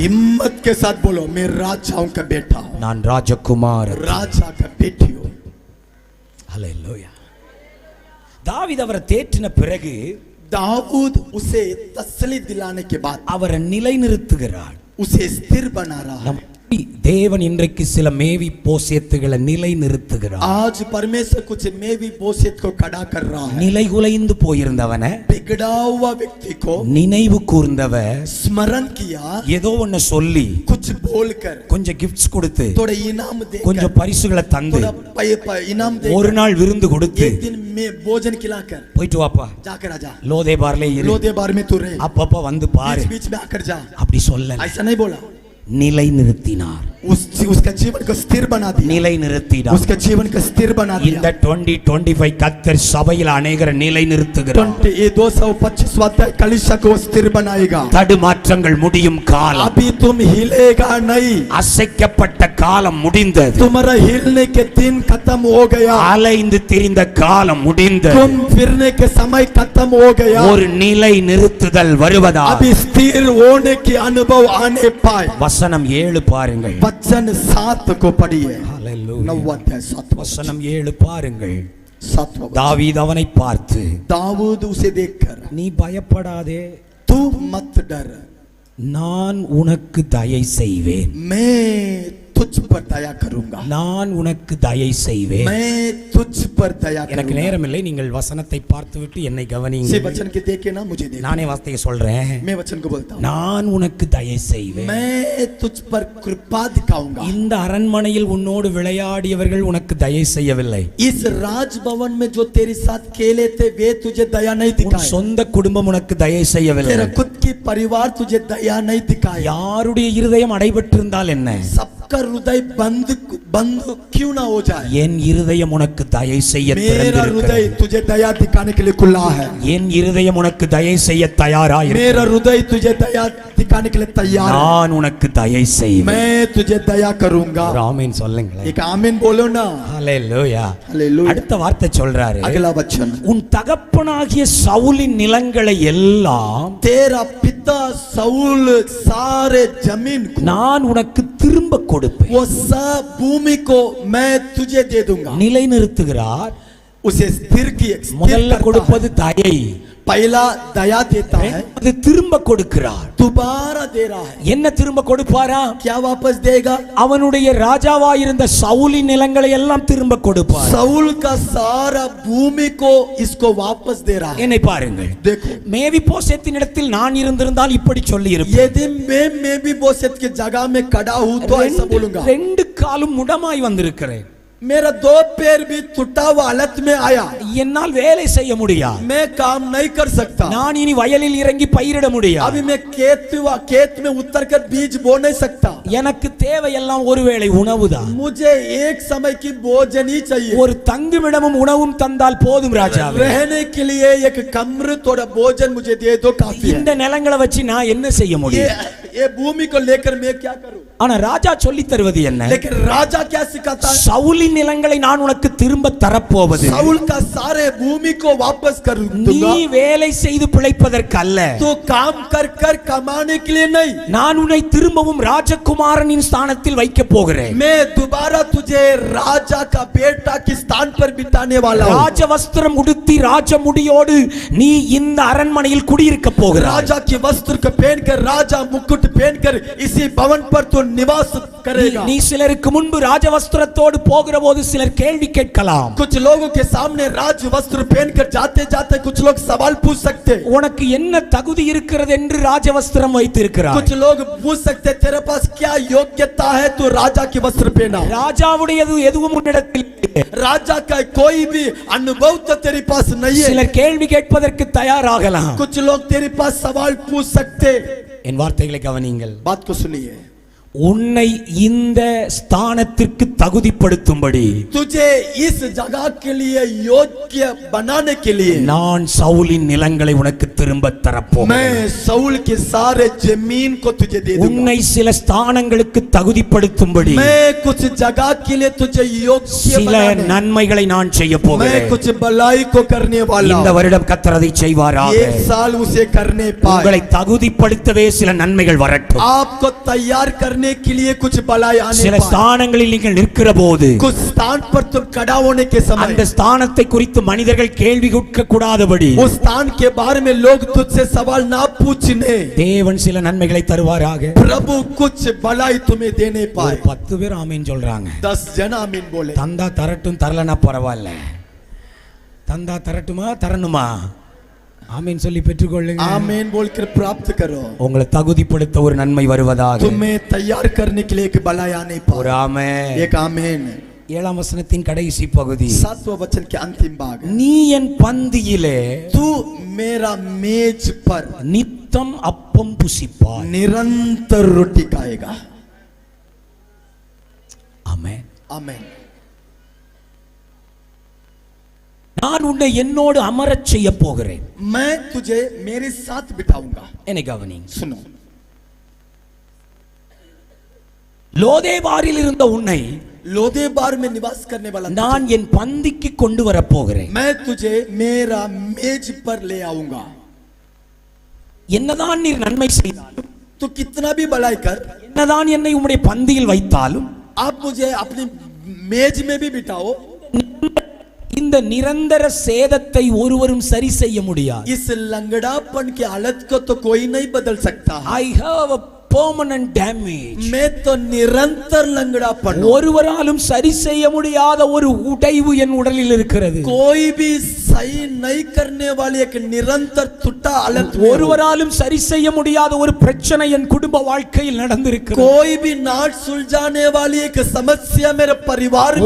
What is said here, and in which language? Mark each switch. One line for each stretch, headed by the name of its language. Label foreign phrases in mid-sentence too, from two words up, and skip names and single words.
Hindi: हिम्मत के साथ बोलो, मैं राजाओं का बेटा हूं।
Tamil: நான் ராஜகுமார்.
Hindi: राजा का बेटी हूं।
Tamil: ஹல்லேலூயா. தாவீது அவரை தேற்றின பிறகு
Hindi: दाऊद उसे तसल्ली दिलाने के बाद
Tamil: அவரை நிலைநிறுத்துகிறார்.
Hindi: उसे स्थिर बना रहा है।
Tamil: தேவன் இன்றைக்கு சில மேவி போஷியத்துகளை நிலைநிறுத்துகிறார்.
Hindi: आज परमेश्वर कुछ मेवी बोसियत को खड़ा कर रहा है।
Tamil: நிலைகுலைந்து போயிருந்தவனை
Hindi: बिगड़ा हुआ व्यक्ति को
Tamil: நினைவு கூர்ந்தவ
Hindi: स्मरण किया,
Tamil: ஏதோ ஒன்னு சொல்லி
Hindi: कुछ बोलकर,
Tamil: கொஞ்சம் கிஃப்ட்ஸ் கொடுத்து
Hindi: थोड़ा इनाम देकर,
Tamil: கொஞ்சம் பரிசுகளை தந்து
Hindi: थोड़ा इनाम
Tamil: ஒரு
Hindi: देकर,
Tamil: நாள் விருந்து கொடுத்து
Hindi: एक दिन में भोजन खिलाकर,
Tamil: போயிட்டு வாப்பா
Hindi: जाकर आजा,
Tamil: லோதேபார்ல இரு,
Hindi: लोदे बार में तू रहे,
Tamil: அப்பப்ப வந்து பாரு
Hindi: बीच बीच में आकर जा,
Tamil: அப்படி சொல்ல
Hindi: ऐसा नहीं बोला।
Tamil: நிலைநிறுத்தினார்.
Hindi: उसका जीवन को स्थिर बना दिया,
Tamil: நிலை நிறுத்தினார்.
Hindi: उसके जीवन को स्थिर बना
Tamil: இந்த
Hindi: दिया।
Tamil: 2025 கர்த்தர் சபையில் अनेகரை நிலை நிறுத்துகிறார்.
Hindi: 225वां अध्याय कलीसिया को स्थिर बनाएगा।
Tamil: தடுமாற்றங்கள் முடியும் காலம்,
Hindi: अभी तुम हिलेगा नहीं,
Tamil: அசைக்கப்பட்ட காலம் முடிந்தது.
Hindi: तुम्हारा हिलने के दिन खत्म हो गया,
Tamil: அலைந்து திரிந்த காலம் முடிந்தது.
Hindi: तुम फिरने के समय खत्म हो गया।
Tamil: ஒரு நிலை நிறுத்துதல் வருவதா?
Hindi: अभी स्थिर होने की अनुभव आने पाए।
Tamil: வசனம் 7 பாருங்கள்.
Hindi: वचन 7 को पढ़िए।
Tamil: ஹalleluya.
Hindi: 9वां अध्याय 7वां
Tamil: வசனம் 7 பாருங்கள்.
Hindi: 7वां
Tamil: தாவீது அவனை பார்த்து,
Hindi: दाऊद उसे देखकर,
Tamil: நீ பயப்படாதே,
Hindi: तू मत डर,
Tamil: நான் உனக்கு தயை செய்வேன்,
Hindi: मैं तुझ पर दया करूंगा,
Tamil: நான் உனக்கு தயை செய்வேன்.
Hindi: मैं तुझ पर दया
Tamil: எனக்கு
Hindi: करूंगा।
Tamil: நேரம் இல்லை, நீங்கள் வசனத்தை பார்த்துவிட்டு என்னை
Hindi: से
Tamil: கவனியுங்கள்.
Hindi: वचन के देखे ना मुझे देखे,
Tamil: நானே வார்த்தையை சொல்றேன்.
Hindi: मैं वचन को बोलता हूँ,
Tamil: நான் உனக்கு தயை செய்வேன்.
Hindi: मैं तुझ पर कृपा दिखाऊंगा।
Tamil: இந்த அரண்மனையில் உன்னோடு விளையாடியவர்கள் உனக்கு தயை செய்யவில்லை.
Hindi: इस राजभवन में जो तेरे साथ खेले थे वे तुझे दया नहीं
Tamil: உன்
Hindi: दिखाए,
Tamil: சொந்த குடும்பம் உனக்கு தயை செய்யவில்லை.
Hindi: तेरा खुद की परिवार तुझे दया नहीं दिखाया।
Tamil: யாருடைய இருதயம் அடைபட்டிருந்தால் என்ன,
Hindi: सबका हृदय बंद बंद क्यों ना हो जाए,
Tamil: என் இருதயம் உனக்கு தயை செய்ய
Hindi: मेरा
Tamil: திறந்திருக்கிறது.
Hindi: हृदय तुझे दया दिखाने के लिए खुला है।
Tamil: என் இருதயம் உனக்கு தயை செய்ய தயாராய்,
Hindi: मेरा हृदय तुझे दया दिखाने के लिए तैयार है।
Tamil: நான் உனக்கு தயை செய்வேன்.
Hindi: मैं तुझे दया करूंगा।
Tamil: ஒரு ஆமென் சொல்லுங்களேன்.
Hindi: एक आमीन बोलो ना।
Tamil: ஹalleluya.
Hindi: हालेलुया।
Tamil: அடுத்த வார்த்தை சொல்றாரு,
Hindi: अगला वचन,
Tamil: உன் தகப்பனாகிய சவுலின் நிலங்களை எல்லாம்
Hindi: तेरा पिता साउल सारे जमीन को,
Tamil: நான் உனக்கு திரும்ப கொடுப்பேன்.
Hindi: वो सब भूमि को मैं तुझे दे दूंगा।
Tamil: நிலை நிறுத்துகிறார்.
Hindi: उसे स्थिर किए, स्थिर
Tamil: முதல்ல
Hindi: करता
Tamil: கொடுப்பது தயை,
Hindi: है। पहला दया देता है,
Tamil: அது திரும்ப கொடுக்கிறார்.
Hindi: दोबारा दे रहा है।
Tamil: என்ன திரும்ப கொடுப்பாரா?
Hindi: क्या वापस देगा?
Tamil: அவனுடைய ராஜாவாயிருந்த சவுலின் நிலங்களை எல்லாம் திரும்ப கொடுப்பார்.
Hindi: साउल का सारा भूमि को इसको वापस दे रहा है।
Tamil: என்னை பாருங்கள்.
Hindi: देखो,
Tamil: மேவிபோசேத்தின் இடத்தில் நான் இருந்திருந்தால் இப்படி சொல்லி இருப்பேன்.
Hindi: यदि मैं भी बोसेत की जगह में खड़ा हूं तो ऐसा बोलूंगा,
Tamil: ரெண்டு காலும் முடமாய் வந்திருக்கிறேன்,
Hindi: मेरा 2 पैर भी टूटा हुआ हालत में आया,
Tamil: என்னால் வேலை செய்ய முடியாது,
Hindi: मैं काम नहीं कर सकता,
Tamil: நான் இனி வயலில் இறங்கி பயிரிட முடியாது,
Hindi: अभी मैं खेत में उतर कर बीज बो नहीं सकता,
Tamil: எனக்கு தேவையெல்லாம் ஒருவேளை உணவுதான்,
Hindi: मुझे एक समय की भोजन ही चाहिए,
Tamil: ஒரு தங்குமிடமும் உணவும் தந்தால் போதும் ராஜாவே,
Hindi: रहने के लिए एक कमरे थोड़ा भोजन मुझे दे दो काफी है।
Tamil: இந்த நிலங்களை வச்சு நான் என்ன செய்ய முடியும்?
Hindi: ये भूमि को लेकर मैं क्या करूं?
Tamil: ஆனா ராஜா சொல்லி தருவது என்ன?
Hindi: लेकिन राजा क्या सिखाता है?
Tamil: சவுலின் நிலங்களை நான் உனக்கு திரும்ப தரப்போவது
Hindi: साउल का सारे भूमि को वापस कर
Tamil: நீ
Hindi: दूंगा,
Tamil: வேலை செய்து பிழைப்பதற்கு அல்ல,
Hindi: तो काम कर कर कमाने के लिए नहीं,
Tamil: நான் உன்னை திரும்பவும் ராஜகுமாரனின் ஸ்தானத்தில் வைக்க போகிறேன்.
Hindi: मैं दोबारा तुझे राजा का बेटा के स्थान पर बिठाने वाला हूं।
Tamil: ராஜ வஸ்திரம் உடுத்தி ராஜ முடியோடு நீ இந்த அரண்மனையில் குடியிருக்க போகிறாய்.
Hindi: राजा के वस्त्र को पहनकर, राजा मुकुट पहनकर इसी भवन पर तो निवास करेगा।
Tamil: நீ சிலருக்கு முன்பு ராஜ வஸ்திரத்தோடு போகிற போது சிலர் கேள்வி கேட்கலாம்,
Hindi: कुछ लोगों के सामने राज वस्त्र पहनकर जाते जाते कुछ लोग सवाल पूछ सकते,
Tamil: உனக்கு என்ன தகுதி இருக்கிறது என்று ராஜ வஸ்திரம் வைத்திருக்கிறார்.
Hindi: कुछ लोग पूछ सकते तेरे पास क्या योग्यता है तू राजा के वस्त्र पहना।
Tamil: ராஜாவுடையது எதுவும் உன்னிடத்தில் இல்லை.
Hindi: राजा का कोई भी अनुभव तो तेरे पास नहीं है।
Tamil: சிலர் கேள்வி கேட்பதற்கு தயாராகலாம்.
Hindi: कुछ लोग तेरे पास सवाल पूछ सकते।
Tamil: என் வார்த்தைகளை கவனியுங்கள்.
Hindi: बात को सुनिए,
Tamil: உன்னை இந்த ஸ்தானத்திற்கு தகுதிப்படுத்தும்படி
Hindi: तुझे इस जगह के लिए योग्य बनाने के लिए
Tamil: நான் சவுலின் நிலங்களை உனக்கு திரும்ப தரப்போகிறேன்.
Hindi: मैं साउल के सारे जमीन को तुझे दे दूंगा।
Tamil: உன்னை சில ஸ்தானங்களுக்கு தகுதிப்படுத்தும்படி
Hindi: मैं कुछ जगह के लिए तुझे योग्य
Tamil: சில
Hindi: बनाने,
Tamil: நன்மைகளை நான் செய்ய
Hindi: मैं
Tamil: போகிறேன்.
Hindi: कुछ भलाई को करने वाला
Tamil: இந்த
Hindi: हूं।
Tamil: வருடம் கர்த்தர் அதை செய்வாராக.
Hindi: एक साल उसे करने
Tamil: உங்களை
Hindi: पाए,
Tamil: தகுதிப்படுத்தவே சில நன்மைகள் வரட்டும்.
Hindi: आपको तैयार करने के लिए कुछ भलाई आने
Tamil: சில
Hindi: पाए।
Tamil: ஸ்தானங்களில் நீங்கள் நிற்கிற போது
Hindi: कुछ स्थान पर तुम खड़ा होने के
Tamil: அந்த
Hindi: समय
Tamil: ஸ்தானத்தை குறித்து மனிதர்கள் கேள்வி கேட்க கூடாதபடி
Hindi: उस स्थान के बारे में लोग तुझसे सवाल ना पूछने,
Tamil: தேவன் சில நன்மைகளை தருவாராக.
Hindi: प्रभु कुछ भलाई तुम्हें देने
Tamil: ஒரு
Hindi: पाए।
Tamil: 10 பேர் ஆமீன் சொல்றாங்க.
Hindi: 10 जन आमीन बोले।
Tamil: தந்தா தரட்டும், தரலனா பரவாயில்ல. தந்தா தரட்டுமா தரணுமா? ஆமீன் சொல்லி பெற்றுக்கொள்ளுங்க.
Hindi: आमीन बोलकर प्राप्त करो।
Tamil: உங்களை தகுதிப்படுத்த ஒரு நன்மை வருவதாக.
Hindi: तुम्हें तैयार करने के लिए एक भलाई आने
Tamil: ஒரு
Hindi: पाए।
Tamil: ஆமென்.
Hindi: एक आमीन।
Tamil: 7ஆம் வசனத்தின் கடைசி பகுதி,
Hindi: 7वां वचन के अंतिम भाग,
Tamil: நீ என் பந்தியிலே
Hindi: तू मेरा मेज पर
Tamil: நித்தம் அப்பம் புசிப்பாய்.
Hindi: निरंतर रोटी खाएगा।
Tamil: ஆமென்.
Hindi: आमेन।
Tamil: நான் உன்னை என்னோடு அமரச் செய்ய போகிறேன்.
Hindi: मैं तुझे मेरे साथ बिठाऊंगा।
Tamil: என்னை கவனிங்க.
Hindi: सुनो,
Tamil: லோதேபாரில் இருந்த உன்னை
Hindi: लोदेबार में निवास करने वाला
Tamil: நான் என் பந்திக்கு கொண்டு வரப் போகிறேன்.
Hindi: मैं तुझे मेरा मेज पर ले आऊंगा।
Tamil: என்னதான் நீர் நன்மை செய்தாலும்,
Hindi: तू कितना भी भलाई कर,
Tamil: என்னதான் என்னை உம்முடைய பந்தியில் வைத்தாலும்,
Hindi: आप मुझे अपनी मेज में भी बिठाओ,
Tamil: இந்த நிரந்தர சேதத்தை ஒருவரும் சரி செய்ய முடியாது.
Hindi: इस लंगड़ापन की हालत को तो कोई नहीं बदल सकता।
English: I have a permanent damage.
Hindi: मैं तो निरंतर लंगड़ापन,
Tamil: ஒருவராலும் சரி செய்ய முடியாத ஒரு உடைவு என் உடலில் இருக்கிறது.
Hindi: कोई भी सही नहीं करने वाली एक निरंतर टूटा हालत,
Tamil: ஒருவராலும் சரி செய்ய முடியாத ஒரு பிரச்சனை என் குடும்ப வாழ்க்கையில் நடந்திருக்கிறது.
Hindi: कोई भी नाट सुलझाने वाली एक समस्या मेरे परिवार में,